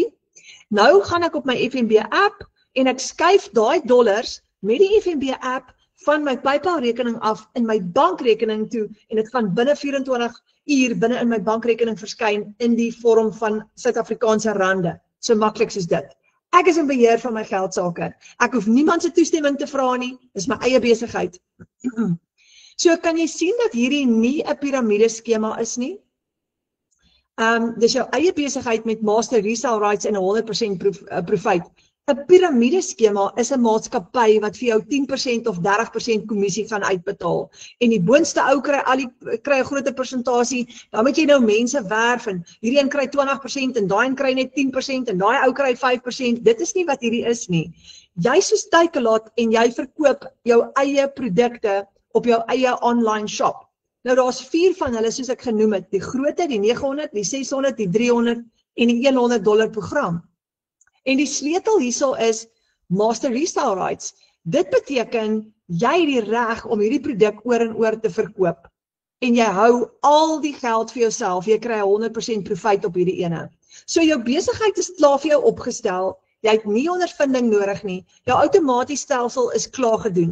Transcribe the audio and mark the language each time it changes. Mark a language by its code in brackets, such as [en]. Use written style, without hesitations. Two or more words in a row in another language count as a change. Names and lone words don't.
[af] Nou gaan ek op my FNB app en ek skuif daai dollars met die FNB app van my PayPal rekening af in my bankrekening toe en dit gaan binne 24 uur binne in my bankrekening verskyn in die vorm van Suid-Afrikaanse rande. So maklik soos dit. Ek is in beheer van my geldsaake. Ek hoef niemand se toestemming te vra nie. Dis my eie besigheid. So kan jy sien dat hierdie nie 'n piramideskema is nie. Dis jou eie besigheid met [en] master resale rights [af] en 100% profit. 'n Piramideskema is 'n maatskappy wat vir jou 10% of 30% kommissie gaan uitbetaal. En die boonste ou kry kry 'n groter persentasie, dan moet jy nou mense werf en hierdie een kry 20% en daai een kry net 10% en daai ou kry 5%. Dit is nie wat hierdie is nie. Jy soos Takealot en jy verkoop jou eie produkte op jou eie [en] online shop. [af] Nou daar's 4 van hulle soos ek genoem het, die grootte, die 900, die 600, die 300 en die $100 program. En die sleutel hierso is [en] master resale rights. [af] Dit beteken jy het die reg om hierdie produk oor en oor te verkoop. En jy hou al die geld vir jouself, jy kry 100% profit op hierdie ene. So jou besigheid is klaar vir jou opgestel, jy het nie ondervinding nodig nie, jou outomaties stelsel is klaar gedoen.